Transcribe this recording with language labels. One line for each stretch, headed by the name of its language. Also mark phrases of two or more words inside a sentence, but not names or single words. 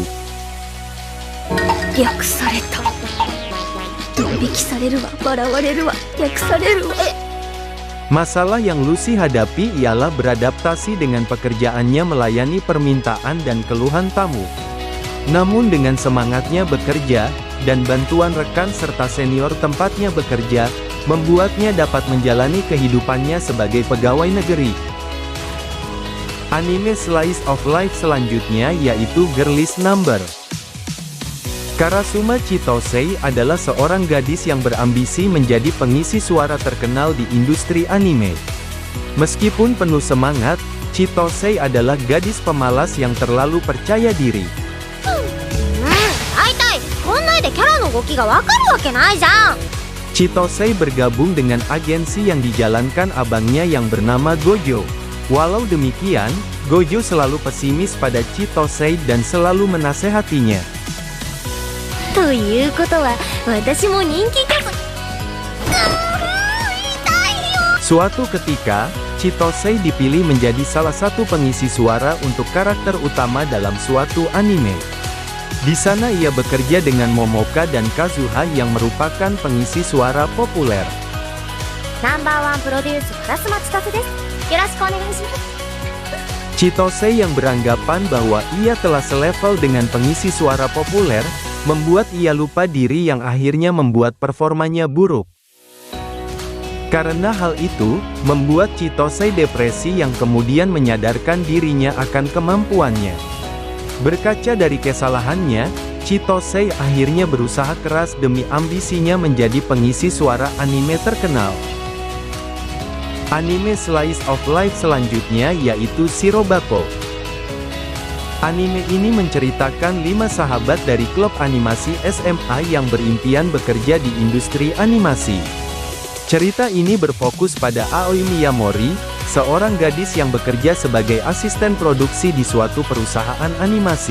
Japanese: 略された。ドン引きされるわ、笑われるわ、略されるわ。
Indonesian: Masalah yang Lucy hadapi ialah beradaptasi dengan pekerjaannya melayani permintaan dan keluhan tamu. Namun dengan semangatnya bekerja, dan bantuan rekan serta senior tempatnya bekerja, membuatnya dapat menjalani kehidupannya sebagai pegawai negeri. Anime
English: slice of life
Indonesian: selanjutnya yaitu Girlies Number. Karasuma Chitosei adalah seorang gadis yang berambisi menjadi pengisi suara terkenal di industri anime. Meskipun penuh semangat, Chitosei adalah gadis pemalas yang terlalu percaya diri.
Japanese: 大体こんなんでキャラの動きがわかるわけないじゃん。
Indonesian: Chitosei bergabung dengan agensi yang dijalankan abangnya yang bernama Gojo. Walau demikian, Gojo selalu pesimis pada Chitosei dan selalu menasehatinya.
Japanese: ということは私も人気キャス。
Indonesian: Suatu ketika, Chitosei dipilih menjadi salah satu pengisi suara untuk karakter utama dalam suatu anime. Di sana ia bekerja dengan Momoka dan Kazuha yang merupakan pengisi suara populer.
Japanese: ナンバーワンプロデュース烏丸千歳です。 よろしくお願いします。
Indonesian: Chitose yang beranggapan bahwa ia telah selevel dengan pengisi suara populer, membuat ia lupa diri yang akhirnya membuat performanya buruk. Karena hal itu, membuat Chitose depresi yang kemudian menyadarkan dirinya akan kemampuannya. Berkaca dari kesalahannya, Chitose akhirnya berusaha keras demi ambisinya menjadi pengisi suara anime terkenal. Anime
English: slice of life
Indonesian: selanjutnya yaitu Shirobako. Anime ini menceritakan 5 sahabat dari klub animasi SMA yang berimpian bekerja di industri animasi. Cerita ini berfokus pada Aoi Miyamori, seorang gadis yang bekerja sebagai asisten produksi di suatu perusahaan animasi.